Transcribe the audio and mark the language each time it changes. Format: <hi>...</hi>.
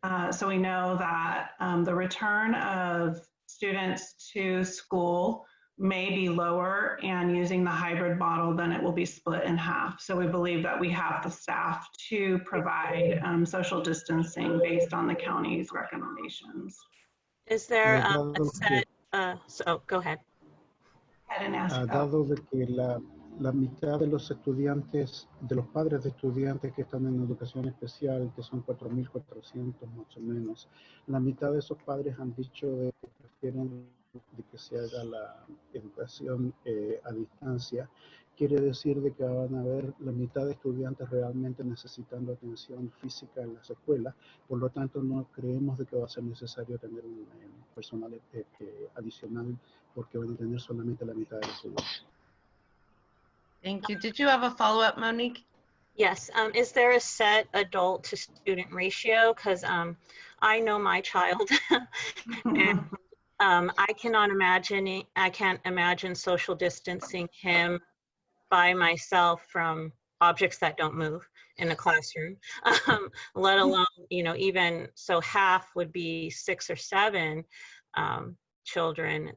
<en>So we know that the return of students to school may be lower, and using the hybrid model, then it will be split in half. So we believe that we have the staff to provide social distancing based on the county's recommendations. Is there a set, so go ahead.</en> <es>Dado de que la mitad de los estudiantes, de los padres de estudiantes que están en educación especial, que son 4.400 más o menos, la mitad de esos padres han dicho de que prefieren de que se haga la educación a distancia. Quiere decir de que van a haber la mitad de estudiantes realmente necesitando atención física en las escuelas. Por lo tanto, no creemos de que va a ser necesario tener un personal adicional, porque van a tener solamente la mitad de los estudiantes.</es> <en>Thank you. Did you have a follow-up, Monique? Yes. Is there a set adult to student ratio? Because I know my child, and I can't imagine social distancing him by myself from objects that don't move in a classroom, let alone, you know, even so half would be 6 or 7 children.</en>